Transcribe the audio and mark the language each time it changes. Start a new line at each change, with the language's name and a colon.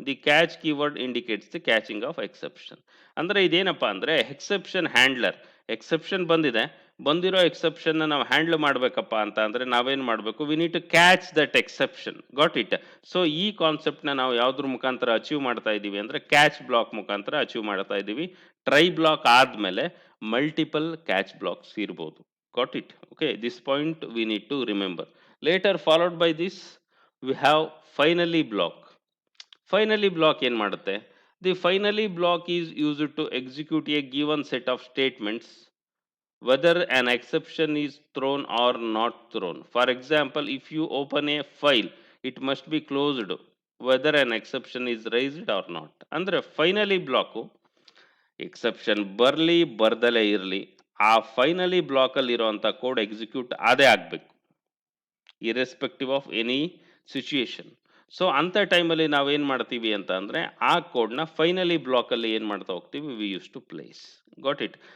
English: The catch keyword indicates the catching of exception.
Kannada: ಅಂದರೆ ಇದೇನಪ್ಪ ಅಂದರೆ, ಎಕ್ಸೆಪ್ಷನ್ ಹ್ಯಾಂಡ್ಲರ್, ಎಕ್ಸೆಪ್ಷನ್ ಬಂದಿರೋ ಎಕ್ಸೆಪ್ಷನ್ನ ನಾವು ಹ್ಯಾಂಡಲ್ ಮಾಡಬೇಕಪ್ಪ ಅಂತ ಅಂದರೆ ನಾವೇನು ಮಾಡಬೇಕು,
English: We need to catch that exception. Got it.
Kannada: So ಈ ಕಾನ್ಸೆಪ್ಟ್ನ ನಾವು ಯಾವುದ್ರ ಮುಖಾಂತರ ಅಚೀವ್ ಮಾಡ್ತಾ ಇದ್ದೀವಿ ಅಂದರೆ, ಕ್ಯಾಚ್ ಬ್ಲಾಕ್ ಮುಖಾಂತರ ಅಚೀವ್ ಮಾಡ್ತಾ ಇದ್ದೀವಿ. ಟ್ರೈ ಬ್ಲಾಕ್ ಆದಮೇಲೆ ಮಲ್ಟಿಪಲ್ ಕ್ಯಾಚ್ ಬ್ಲಾಕ್ಸ್ ಇರ್ಬೋದು.
English: Got it. Okay, this point we need to remember. Later followed by this we have finally block.
Kannada: Finally block ಏನು ಮಾಡುತ್ತೆ,
English: The finally block is used to execute a given set of statements whether an exception is thrown or not thrown. For example, if you open a file, it must be closed whether an exception is raised or not.
Kannada: ಅಂದ್ರೆ finally block exception ಬರಲಿ ಬರ್ದಲೇ ಇರಲಿ, ಆ finally ಬ್ಲಾಕಲ್ಲಿ ಇರೋಂಥ code execute ಆದೇ ಆಗಬೇಕು,
English: Irrespective of any situation.
Kannada: So ಅಂಥ ಟೈಮಲ್ಲಿ ನಾವೇನು ಮಾಡ್ತೀವಿ ಅಂತ ಅಂದರೆ ಆ ಕೋಡ್ನ ಫೈನಲಿ ಬ್ಲಾಕಲ್ಲಿ ಏನು ಮಾಡ್ತಾ ಹೋಗ್ತೀವಿ,
English: We use to place. Got it.